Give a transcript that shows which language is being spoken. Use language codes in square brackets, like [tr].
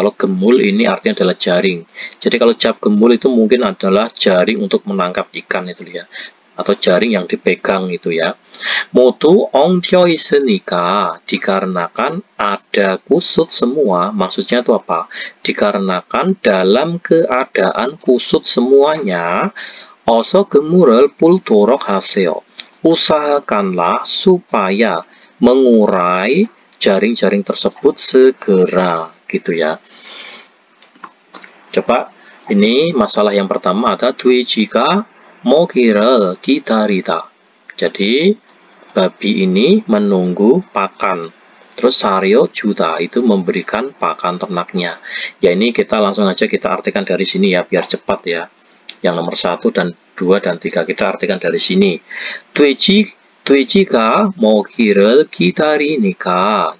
[id] Kalau gemul ini artinya adalah jaring. Jadi kalau cap gemul itu mungkin adalah jaring untuk menangkap ikan itu ya, atau jaring yang dipegang itu ya. [ko] 모두 엉켜 있으니까, [id] dikarenakan ada kusut semua. Maksudnya itu apa? Dikarenakan dalam keadaan kusut semuanya. [ko] 어서 그물을 풀도록 하세요. [id] Usahakanlah supaya mengurai jaring-jaring tersebut segera gitu ya. Coba, ini masalah yang pertama ada [ko] 돼지가 먹이를 기다리다. [id] Jadi babi ini menunggu pakan. Terus sario juta itu memberikan pakan ternaknya. Ya ini kita langsung aja kita artikan dari sini ya, biar cepat ya. Yang nomor 1 dan 2 dan 3 kita artikan dari sini. [ko] 돼지가 먹이를 기다리니까.